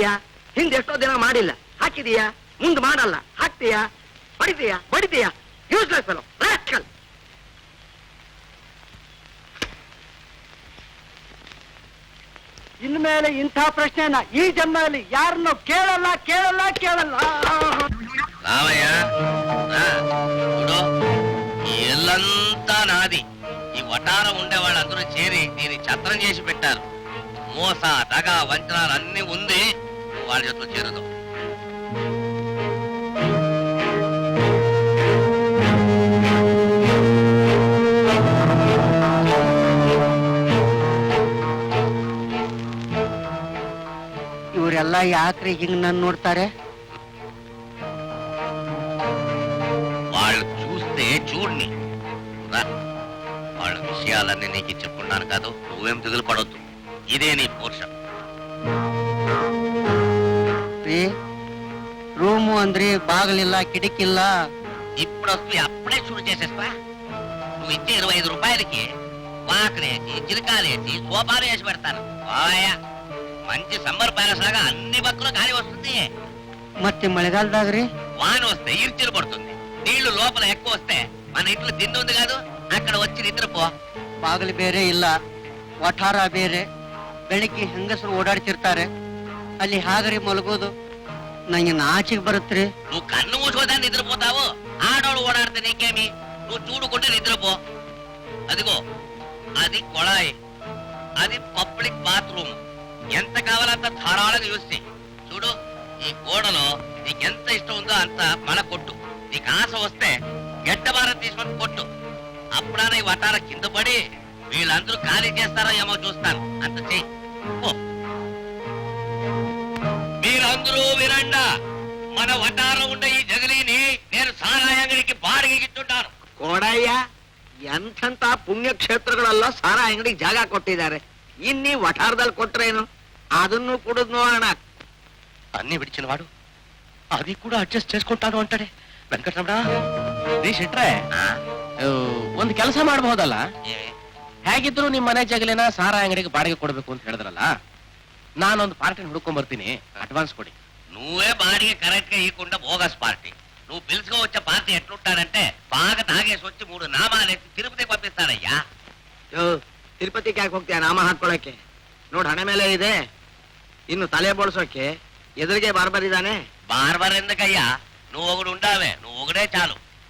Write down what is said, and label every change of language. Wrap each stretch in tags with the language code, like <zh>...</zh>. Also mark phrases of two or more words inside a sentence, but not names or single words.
<kn>ಹಿಂದೆ ಎಷ್ಟೋ ದಿನ ಮಾಡಿಲ್ಲ ಹಾಕಿದೀಯಾ? ಮುಂದ್ ಮಾಡಲ್ಲ ಹಾಕ್ತೀಯ? ಬಡಿತೀಯ</kn> <en>useless fellow,</en> <kn>ರಾಸ್ಕಲ್. ಇನ್ಮೇಲೆ ಇಂಥ ಪ್ರಶ್ನೆನ ಈ ಜನ್ಮದಲ್ಲಿ ಯಾರನ್ನು ಕೇಳಲ್ಲ.</kn> <te>రామయ్య చూడు, ఇల్లంతా నాది. ఈ వటారం ఉండే వాళ్ళందరూ చేరి దీన్ని ఛత్రం చేసి పెట్టారు. మోస దగ వంచనాలు అన్ని ఉంది, వాళ్ళ చేతిలో చేరదు.</te> <kn>ಇವರೆಲ್ಲ ಯಾಕ್ರಿ ಹಿಂಗ್ ನನ್ ನೋಡ್ತಾರೆ?</kn> <te>వాళ్ళు చూస్తే చూడని రా. వాళ్ళ విషయాలన్నీ నీకు చెప్పుకున్నాను కాదు, నువ్వేం దిగులు పడొద్దు. ఇదే నీ పోర్షన్.</te> <kn>ರೂಮು ಅಂದ್ರಿ ಬಾಗಲಿಲ್ಲ, ಕಿಟಕಿಲ್ಲ.</kn> <te>ఇప్పుడు వస్తూ అప్పుడే షురు చేసేస్తా. నువ్వు ఇచ్చే 25 రూపాయలకి వాకలేసి చిరకాలేసి సోఫాలు వేసి పెడతాను. మంచి</te> <en>summer palace</en> <te>లాగా అన్ని పక్కలు గాలి వస్తుంది.</te> <kn>ಮತ್ತೆ ಮಳೆಗಾಲದಾಗ್ರಿ</kn> <te>వాన వస్తే ఇర్చిలు పడుతుంది. నీళ్లు లోపల ఎక్కువ వస్తే మన ఇంట్లో తిండి ఉంది కాదు, అక్కడ వచ్చి నిద్రపో.</te> <kn>ಬಾಗಿಲು ಬೇರೆ ಇಲ್ಲ, ವಠಾರ ಬೇರೆ. ಬೆಳಿಗ್ಗೆ ಹೆಂಗಸರು ಓಡಾಡ್ತಿರ್ತಾರೆ, ಅಲ್ಲಿ ಹಾಗರಿ ಮಲಗೋದು ನಂಗೆ ನಾಚಿಗೆ ಬರುತ್ತ್ರಿ.</kn> <te>నువ్వు కన్ను మూసుకోదా నిద్రపోతావు. ఆడోళ్ళు ఓడాడితే నీకేమి, నువ్వు చూడుకుంటే నిద్రపో. అదిగో అది కొళాయి, అది పబ్లిక్ బాత్రూమ్. ఎంత కావాలంత ధారాళంగా యూస్ చెయ్యి. చూడు, ఈ గోడలో నీకెంత ఇష్టం ఉందో అంత మన కొట్టు. నీకు ఆశ వస్తే గడ్డ భారం తీసుకొని కొట్టు. అప్పుడాన ఈ వటార కింద పడి వీళ్ళందరూ ఖాళీ చేస్తారో ఏమో చూస్తాను. అంత చెయ్యి. మీరందరూ వినండా, మన వటారం ఉండే ఈ జగలీని నేను సారాయి అంగడికి బాడిಗೆ ఇచ్చుంటాను.</te> <kn>ಕೋಡಯ್ಯ, ಎಂಥಂತ ಪುಣ್ಯಕ್ಷೇತ್ರಗಳೆಲ್ಲ ಸಾರ ಅಂಗಡಿಗೆ ಜಾಗ ಕೊಟ್ಟಿದ್ದಾರೆ. ಇನ್ನೀ ವಠಾರದಲ್ಲಿ ಕೊಟ್ರೇನು? ಅದನ್ನು ಕುಡಿದ್ ನೋಡೋಣ.</kn> <te>అన్ని విడిచిన వాడు అది కూడా అడ్జస్ట్ చేసుకుంటాను అంటాడే. వెంకటరమణ,</te> <kn>ನೀ ಶೆಟ್ರೆ, ಒಂದು ಕೆಲಸ ಮಾಡಬಹುದಲ್ಲ? ಹೇಗಿದ್ರು ನಿಮ್ಮ ಮನೆ ಜಗಲಿನ ಸಾರಾ ಅಂಗಡಿಗೆ ಬಾಡಿಗೆ ಕೊಡ್ಬೇಕು ಅಂತ ಹೇಳಿದ್ರಲ್ಲ, ನಾನೊಂದು ಪಾರ್ಟಿ ಹುಡ್ಕೊಂಡ್ ಬರ್ತೀನಿ, అడ్వాన్స్ ಕೊಡಿ.</kn> <te>నువ్వే బాడిಗೆ కరెక్ట్ గా ఇవ్వకుండా</te> <en>bogus party.</en> <te>నువ్వు పిలుచుకో వచ్చే పార్టీ ఎట్లుంటాడంటే బాగా తాగేసి వచ్చి 3 నామాలేసి తిరుపతికి పంపిస్తాడయ్యా.</te> <kn>ತಿರುಪತಿಗೆ ಯಾಕೆ ಹೋಗ್ತೀಯ ನಾಮ ಹಾಕೊಳ್ಳಕ್ಕೆ? ನೋಡ್ ಹಣೆ ಮೇಲೆ ಇದೆ. ಇನ್ನು ತಲೆ ಬೋಳ್ಸೋಕೆ ಎದುರಿಗೆ ಬಾರ್ಬರಿದ್ದಾನೆ.</kn> <te>బార్బర్ ఎందుకయ్యా, నువ్వు ఒకడు ఉండావే, నువ్వు ఒకడే చాలు.</te>